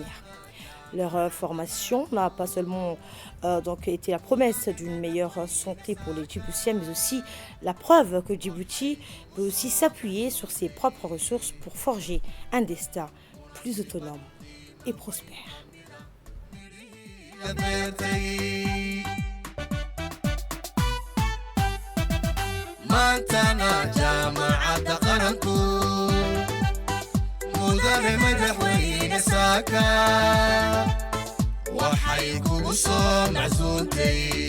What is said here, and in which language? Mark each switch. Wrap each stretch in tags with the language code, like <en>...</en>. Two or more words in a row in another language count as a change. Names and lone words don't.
<fr>Leur formation n'a pas seulement été la promesse d'une meilleure santé pour les Djiboutiens, mais aussi la preuve que Djibouti peut aussi s'appuyer sur ses propres ressources pour forger un destin plus autonome et prospère.</fr> <so>maantana jaamacadda qaranku mudane madaxweyne saaka waxay kugu soo macsuuntay</so>